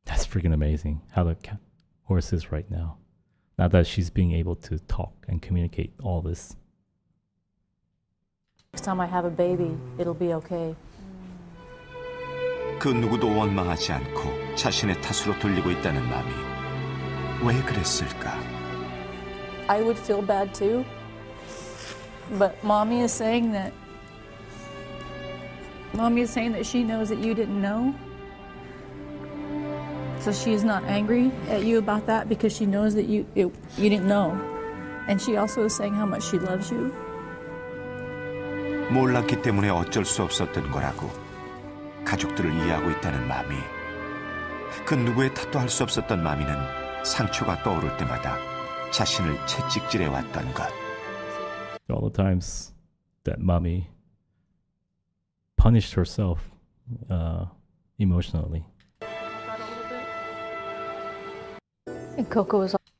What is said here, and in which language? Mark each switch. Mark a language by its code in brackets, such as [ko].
[en] freaking amazing how the horse is right now. Now that she's being able to talk and communicate all this. Next time I have a baby, it'll be okay. [ko] 그 누구도 원망하지 않고 자신의 탓으로 돌리고 있다는 마음이 왜 그랬을까? [en] I would feel bad too, but mommy is saying that she knows that you didn't know. So she's not angry at you about that because she knows that you didn't know. And she also is saying how much she loves you. [ko] 몰랐기 때문에 어쩔 수 없었던 거라고 가족들을 이해하고 있다는 마음이 그 누구의 탓도 할 수 없었던 마미는 상처가 떠오를 때마다 자신을 채찍질해 왔던 것. [en] All the times that mommy punished herself emotionally. And Coco was